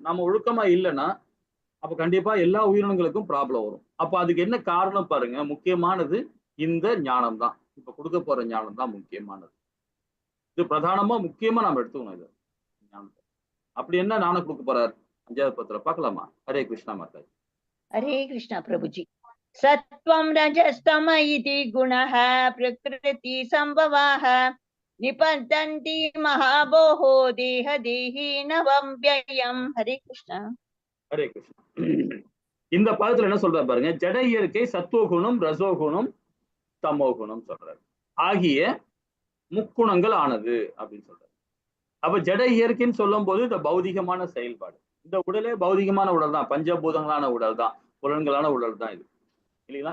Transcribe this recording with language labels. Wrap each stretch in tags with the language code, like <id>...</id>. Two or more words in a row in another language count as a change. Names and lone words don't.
<ta>நாம ஒழுக்கமா இல்லைன்னா அப்ப கண்டிப்பா எல்லா உயிரினங்களுக்கும் ப்ராப்ளம் வரும். அப்ப அதுக்கு என்ன காரணம் பாருங்க, முக்கியமானது இந்த ஞானம் தான். இப்ப கொடுக்க போற ஞானம் தான் முக்கியமானது. இது பிரதானமா முக்கியமா நம்ம எடுத்துக்கணும். இது ஞானத்தை அப்படி என்ன ஞானம் கொடுக்க போறார் 5வது பத்திர பார்க்கலாமா? ஹரே கிருஷ்ணா மாதா.</ta> <hi>हरे कृष्ण प्रभु जी।</hi> <sa>सत्वं रजस्तम इति गुणः प्रकृति संभवाः निपतन्ति महाबोहो देही नवं व्ययम्।</sa> <hi>हरे कृष्ण.</hi> <ta>ஹரே கிருஷ்ணா. இந்த பதத்துல என்ன சொல்றாரு பாருங்க, ஜட இயற்கை சத்துவகுணம், ரசோகுணம், தமோகுணம் சொல்றாரு ஆகிய முக்குணங்கள் ஆனது அப்படின்னு சொல்றாரு. அப்ப ஜட இயற்கைன்னு சொல்லும் போது இந்த பௌதிகமான செயல்பாடு, இந்த உடலே பௌதிகமான உடல் தான், பஞ்சபூதங்களான உடல் தான், புலன்களான உடல் தான் இது, இல்லைங்களா?</ta>